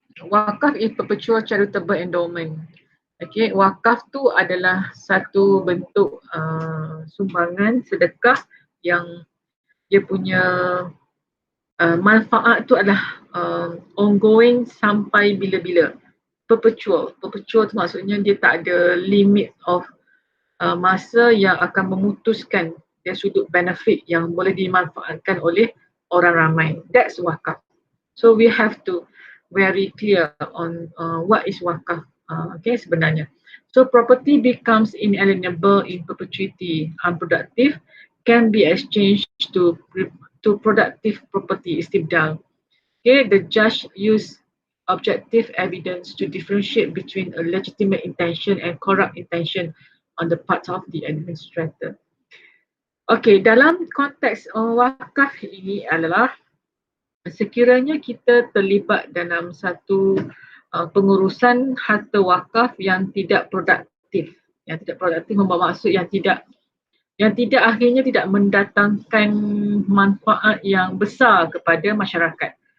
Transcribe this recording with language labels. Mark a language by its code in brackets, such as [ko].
[en] Wakaf is perpetual charitable endowment. [ms] Okay, wakaf tu adalah satu bentuk sumbangan sedekah yang dia punya manfaat tu adalah ongoing sampai bila-bila. Perpetual tu maksudnya dia tak ada [en] limit of [ms] masa yang akan memutuskan dari sudut benefit yang boleh dimanfaatkan oleh orang ramai. [en] That's wakaf. So we have to very clear on what is wakaf, okay, [ms] sebenarnya. [en] So property becomes inalienable in perpetuity, unproductive, can be exchanged to productive property, istibdal. Okay, the judge use objective evidence to differentiate between a legitimate intention and corrupt intention on the part of the administrator. [ms] Okay, dalam konteks wakaf ini adalah sekiranya kita terlibat dalam satu pengurusan harta wakaf yang tidak produktif. Yang tidak produktif membawa maksud yang tidak akhirnya tidak mendatangkan manfaat yang besar kepada masyarakat.